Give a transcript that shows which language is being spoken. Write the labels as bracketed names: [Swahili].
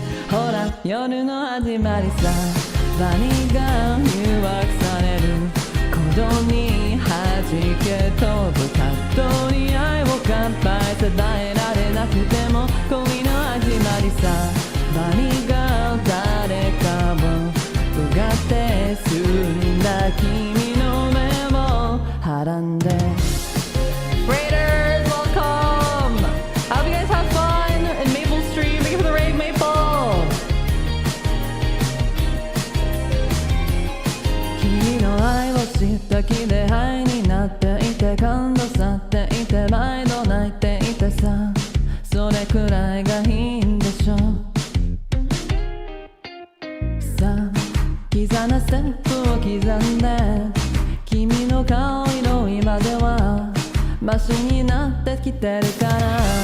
[Japanese] ほら夜の始まりさバニーが誘惑される鼓動に弾け飛ぶ葛藤に愛を乾杯伝えられなくても恋の始まりさバニーが誰かをうがって澄んだ君の目をはらんで [English] Raiders, welcome! I hope you guys have fun in Maple Street. Thank you for the raid, Maple! [Japanese] 君の愛を知った気でハイになっていて感動去っていて毎度泣いていてさそれくらいがいいんでしょさあキザなステップを刻んで君の顔色今ではマシになってきてるから